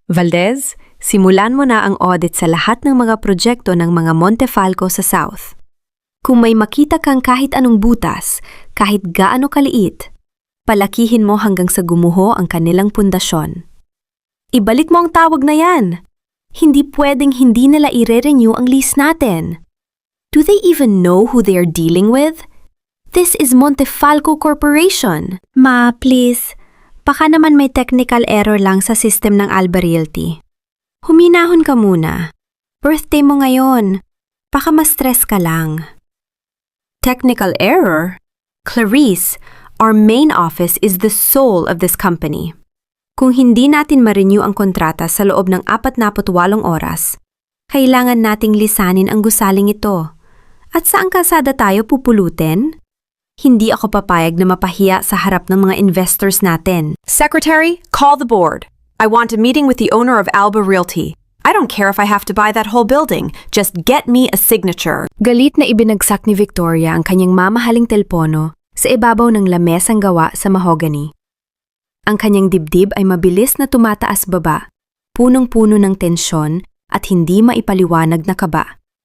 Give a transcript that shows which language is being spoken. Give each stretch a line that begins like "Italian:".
Filipino: Valdez, simulan mo na ang audit sa lahat ng mga proyekto ng mga Montefalco sa South. Kung may makita kang kahit anong butas, kahit gaano kaliit, palakihin mo hanggang sa gumuho ang kanilang pundasyon. Ibalik mo ang tawag na yan. Hindi pwedeng hindi nila i-renew ang lease natin.
English: Do they even know who they are dealing with? This is Montefalco Corporation.
Filipino: Ma, please. Baka naman may technical error lang sa system ng Alba Realty. Huminahon ka muna. Birthday mo ngayon. Baka ma-stress ka lang.
English: Technical error? Clarice, our main office is the soul of this company.
Filipino: Kung hindi natin ma-renew ang kontrata sa loob ng 48 oras, kailangan nating lisanin ang gusaling ito. At saan kasada tayo pupulutin? Hindi ako papayag na mapahiya sa harap ng mga investors natin.
English: Secretary, call the board. I want a meeting with the owner of Alba Realty. I don't care if I have to buy that whole building. Just get me a signature.
Filipino: Galit na ibinagsak ni Victoria ang kanyang mamahaling telpono sa ibabaw ng lamesang gawa sa mahogany. Ang kanyang dibdib ay mabilis na tumataas baba, punong-puno ng tensyon at hindi maipaliwanag na kaba.